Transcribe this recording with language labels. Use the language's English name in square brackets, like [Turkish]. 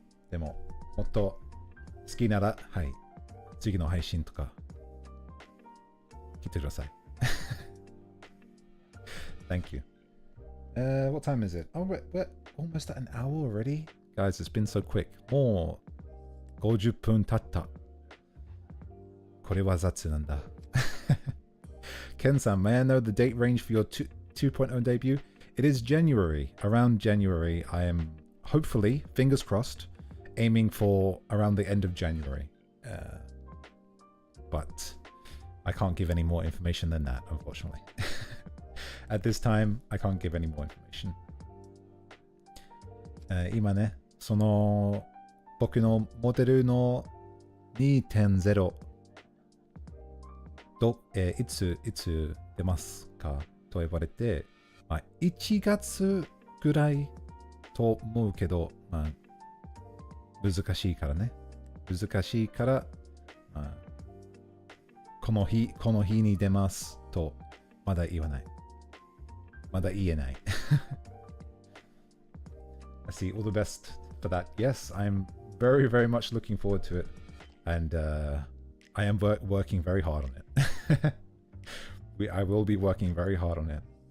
[Japanese] でも、もっと好きなら、はい。次の配信とか、来てください。 [English] Thank you. What time is it? Oh, we're almost at an hour already? Guys, it's been so quick. [Japanese] もう50分経った。これは雑なんだ。 [English] Ken-san, may I know the date range for your 2.0 debut? It is January. Around January, I am hopefully, fingers crossed, aiming for around the end of January. But I can't give any more information than that, unfortunately. At this time, I can't give any more information. [Japanese] 今ね、その僕のモデルの 2.0 いつ出ますかと言われて、まあ、1月ぐらいと思うけど、まあ、難しいからね。難しいから、まあ、この日に出ますとまだ言わない。まだ言えない。 [English] I see all the best for that. Yes, I'm very, very much looking forward to it. And I am working very hard on it. I will be working very hard on it.